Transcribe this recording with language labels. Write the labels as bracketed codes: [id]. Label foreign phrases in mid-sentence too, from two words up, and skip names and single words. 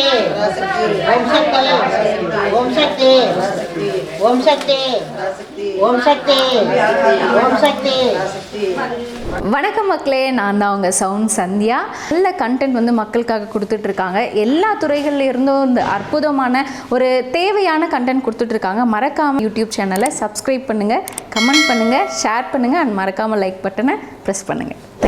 [sa] ओम शक्ति ओम शक्ति ओम शक्ति ओम शक्ति ओम शक्ति [ta] வணக்கம் மக்களே, நான் தான் உங்கள் சவுண்ட் சந்தியா. நல்ல கண்டென்ட் வந்து மக்களுக்காக கொடுத்துட்ருக்காங்க. எல்லா துறைகளில் இருந்தும் இந்த அற்புதமான ஒரு தேவையான கண்டென்ட் கொடுத்துட்ருக்காங்க. மறக்காமல் யூடியூப் சேனலை சப்ஸ்கிரைப் பண்ணுங்கள், கமெண்ட் பண்ணுங்கள், ஷேர் பண்ணுங்கள் அண்ட் மறக்காமல் லைக் பட்டனை ப்ரெஸ் பண்ணுங்கள்.